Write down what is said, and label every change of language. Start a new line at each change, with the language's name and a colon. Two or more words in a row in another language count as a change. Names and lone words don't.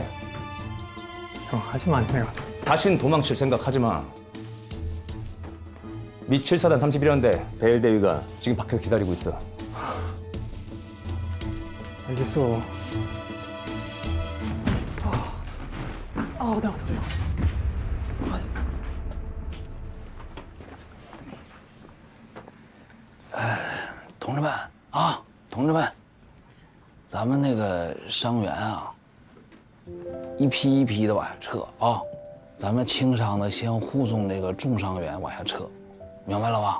Korean: 형, 하지마, 내가. 다신 도망칠 생각하지 마. 미 7사단 31연대 배일대위가 지금 밖에서 기다리고 있어. 알겠어. 내가
Chinese: 同志们啊，同志们，咱们那个伤员啊，一批一批的往下撤啊，咱们轻伤的先护送这个重伤员往下撤，明白了吧？